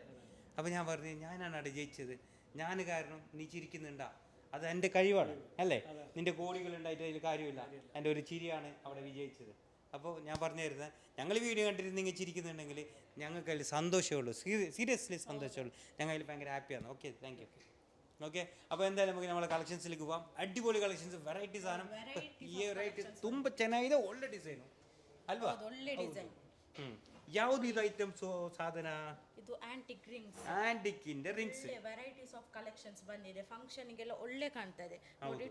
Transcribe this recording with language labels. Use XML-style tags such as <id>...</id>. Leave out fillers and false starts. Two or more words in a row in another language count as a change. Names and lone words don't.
<ml>അപ്പോൾ ഞാൻ പറഞ്ഞു, ഞാനാണ് അവിടെ ജയിച്ചത്. ഞാൻ കാരണം നീ ചിരിക്കുന്നുണ്ടാ, അത് എൻ്റെ കഴിവാണ് അല്ലേ? നിൻ്റെ കോടികളുണ്ടായിട്ട് അതിൽ കാര്യമില്ല, എൻ്റെ ഒരു ചിരിയാണ് അവിടെ വിജയിച്ചത്. അപ്പോൾ ഞാൻ പറഞ്ഞു തരുന്നത്, ഞങ്ങൾ വീഡിയോ കണ്ടിട്ട് നിങ്ങൾ ചിരിക്കുന്നുണ്ടെങ്കിൽ ഞങ്ങൾക്ക് അതിൽ സന്തോഷമുള്ളൂ, സീരിയസ്ലി സന്തോഷമുള്ളൂ. ഞങ്ങൾ അതിൽ ഭയങ്കര ഹാപ്പിയാണ്. ഓക്കെ,</ml> <en>thank you.</en> <ml>ಓಕೆ അപ്പോൾ എന്തായാലും നമുക്ക് നമ്മളെ കളക്ഷನ್ಸ್ಲಿಗೆ ಹೋಗಾം.</ml> <kn>ಅಡ್ಡಿಪೊಳಿ ಕಲೆಕ್ಷನ್ಸ್, ವೆರೈಟಿ ಸಾಧನ. ಈ ವೆರೈಟಿ ತುಂಬ ಚೆನ್ನಾಗಿದೆ, ಒಳ್ಳೆ ಡಿಸೈನು ಅಲ್ವಾ? ಒಳ್ಳೆ ಡಿಸೈನ್. ಯಾವುದು ಇದು ಐಟಮ್ಸ್ ಸಾಧನ? ಇದು ಆಂಟಿಕ್ ರಿಂಗ್ಸ್, ಆಂಟಿಕ್ ಇಂದ ರಿಂಗ್ಸ್.</kn> <en>varieties of collections</en> <kn>ಬಂದಿದೆ. ಫಂಕ್ಷನ್ ಗೆಲ್ಲ ಒಳ್ಳೆ ಕಾಣ್ತದೆ ನೋಡಿ.</kn>